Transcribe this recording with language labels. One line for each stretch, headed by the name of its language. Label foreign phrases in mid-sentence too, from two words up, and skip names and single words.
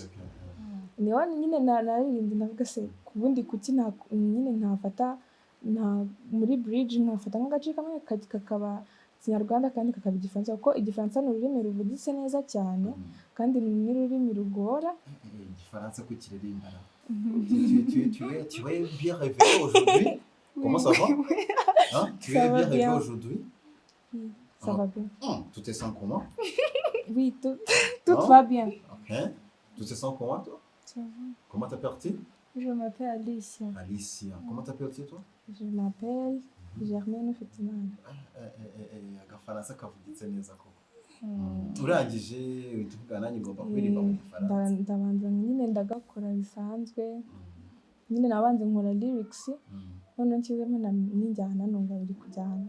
Kinyarwanda: Niho nyine naririmbye ndavuga se kubundi kuki nyine ntafata muri bridge ntafata nk'agace kamwe kakaba Kinyarwanda kandi kakaba Igifaransa, kuko Igifaransa ni ururimi ruvugitse neza cyane kandi ni n'ururimi rugora. Igifaransa ko kiririmbana.
French: Tu es bien réveillé aujourd'hui? Comment ça va? Hein? Tu es bien réveillé aujourd'hui? Ça va bien. Tu te sens comment? Oui, tout va bien. Ok. Tu te sens comment toi? Ça va. Comment t'appelles-tu? Je m'appelle Alicia. Alicia. Comment t'appelles-tu toi? Je m'appelle Germaine,
Kinyarwanda: ufite Impano. Agafaransa kavugitse neza koko. Urangije tuvugana nanjye ngomba kuririmba mu Gifaransa. Ndabanza nyine ndagakora bisanzwe, nyine nabanze nkora lyrics none nshyizemo n'injyana numva biri kujyana.